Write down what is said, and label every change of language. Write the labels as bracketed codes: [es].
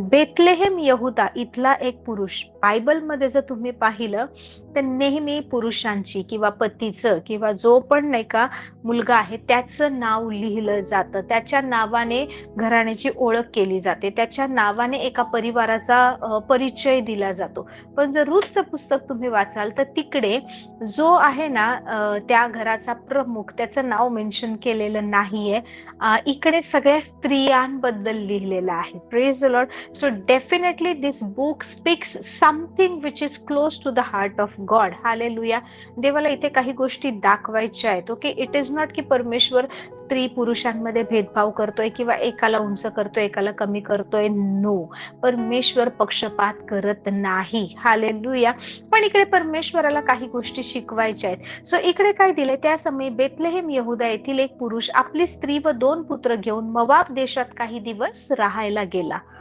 [mr] Bethlehem यहुदा इथला एक पुरुष. बायबलमध्ये जर तुम्ही पाहिलं तर नेहमी पुरुषांची किंवा पतीचं किंवा जो पण नाही का मुलगा आहे त्याचं नाव लिहिलं जातं, त्याच्या नावाने घराण्याची ओळख केली जाते, त्याच्या नावाने एका परिवाराचा परिचय दिला जातो. पण जर रूथचं पुस्तक तुम्ही वाचाल तर तिकडे जो आहे ना त्या घराचा प्रमुख, त्याचं नाव मेन्शन केलेलं नाहीये. इकडे सगळ्या स्त्रियांबद्दल लिहिलेलं आहे. [en] Praise the Lord. So definitely this book speaks something which is close to the heart of God. Hallelujah. [mr] देवाला इथे काही गोष्टी दाखवायच्या आहेत. ओके, [en] it is not [mr] की परमेश्वर स्त्री पुरुषांमध्ये भेदभाव करतोय किंवा एकाला उंच करतोय, एकाला कमी करतोय. नो, परमेश्वर पक्षपात करत नाही. हालेलुया. पण इकडे परमेश्वराला काही गोष्टी शिकवायच्या आहेत. सो इकडे काय दिले, त्या समयी बेथलेहेम यहुदा येथील एक पुरुष आपली स्त्री व 2 पुत्र घेऊन मोवाब देशात काही दिवस राहायला गेला.